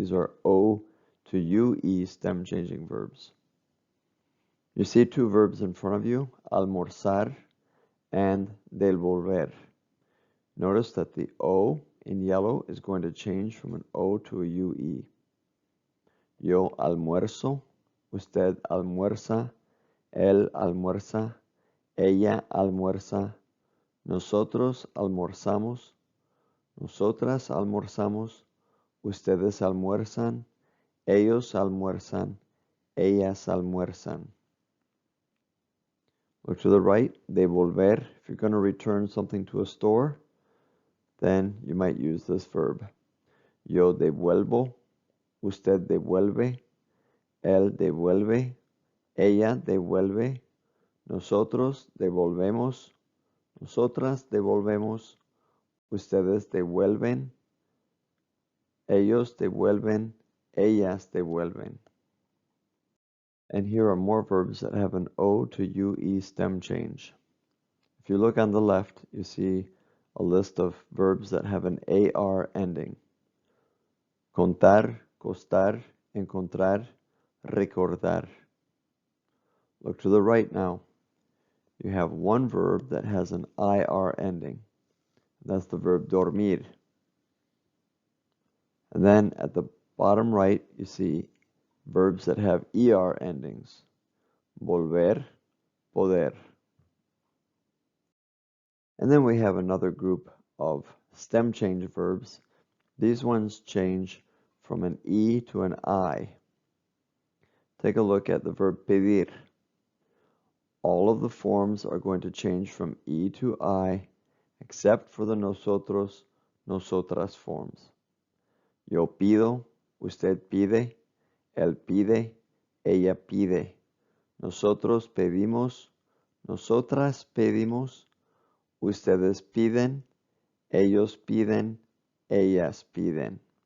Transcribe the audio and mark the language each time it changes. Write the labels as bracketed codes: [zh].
[en] These are O to UE stem changing verbs. You see two verbs in front of you, almorzar and devolver. Notice that the O in yellow is going to change from an O to a UE. [es] Yo almuerzo, usted almuerza, él almuerza, ella almuerza, nosotros almorzamos, nosotras almorzamos, ustedes almuerzan, ellos almuerzan, ellas almuerzan. [en] Look to the right, devolver. If you're going to return something to a store, then you might use this verb. [es] Yo devuelvo, usted devuelve, él devuelve, ella devuelve, nosotros devolvemos, nosotras devolvemos, ustedes devuelven, ellos devuelven, ellas devuelven. [en] And here are more verbs that have an O to UE stem change. If you look on the left, you see a list of verbs that have an AR ending. Contar, [es] costar, encontrar, recordar. [en] Look to the right now. You have one verb that has an IR ending. That's the verb dormir. And then at the bottom right, you see verbs that have ER endings. [es] Volver, poder. [en] And then we have another group of stem change verbs. These ones change from an E to an I. Take a look at the verb pedir. All of the forms are going to change from E to I, except for the nosotros, nosotras forms. [es] Yo pido, usted pide, él pide, ella pide. Nosotros pedimos, nosotras pedimos, ustedes piden, ellos piden, ellas piden.